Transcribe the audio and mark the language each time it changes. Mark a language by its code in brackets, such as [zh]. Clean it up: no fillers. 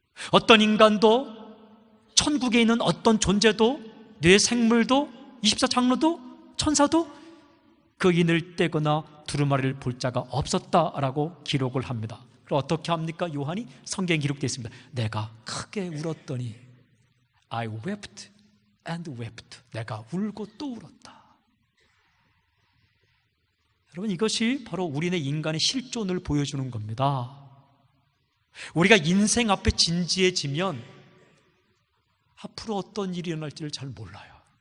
[ko] 어떤 인간도, 천국에 있는 어떤 존재도, 뇌 생물도, 24장로도, 천사도 그 인을 떼거나 두루마리를 볼 자가 없었다라고 기록을 합니다. 그럼 어떻게 합니까? 요한이 성경에 기록되어 있습니다. 내가 크게 울었더니 [en] I wept and wept. [ko] 내가 울고 또 울었다. 여러분, 이것이 바로 우리네 인간의 실존을 보여주는 겁니다. 우리가 인생 앞에 진지해지면 앞으로 어떤 일이 일어날지를 잘 몰라요.